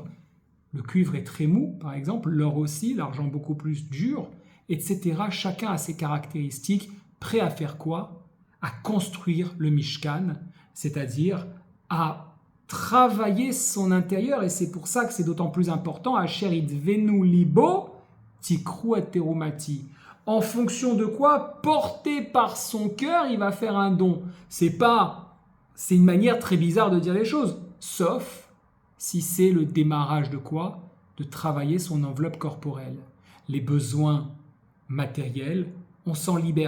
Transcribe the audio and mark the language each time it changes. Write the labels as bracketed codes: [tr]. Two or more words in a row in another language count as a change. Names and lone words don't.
[fr] Le cuivre est très mou, par exemple, l'or aussi, l'argent beaucoup plus dur, etc. Chacun a ses caractéristiques. Prêt à faire quoi? À construire le Mishkan, c'est-à-dire à travailler son intérieur, et c'est pour ça que c'est d'autant plus important, [he] אשר ידבנו לבו תקחו את תרומתי. [fr] En fonction de quoi? Porté par son cœur, il va faire un don. C'est une manière très bizarre de dire les choses, sauf si c'est le démarrage de quoi? De travailler son enveloppe corporelle. Les besoins matériels, on s'en libère.